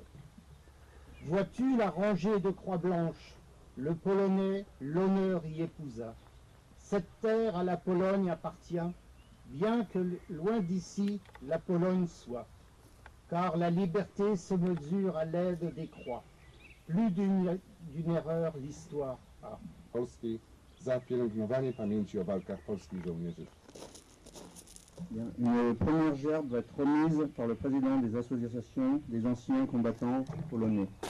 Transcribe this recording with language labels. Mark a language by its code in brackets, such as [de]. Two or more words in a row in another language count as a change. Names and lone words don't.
[fr] Vois-tu la rangée de croix blanches, le Polonais l'honneur y épousa. Cette terre à la Pologne appartient, bien que loin d'ici la Pologne soit, car la liberté se mesure à l'aide des croix. Plus d'une erreur l'histoire a. [pl] Polski za pielęgnowanie pamięci o walkach polskich żołnierzy. [fr] Une première gerbe va être remise par le président des associations des anciens combattants polonais.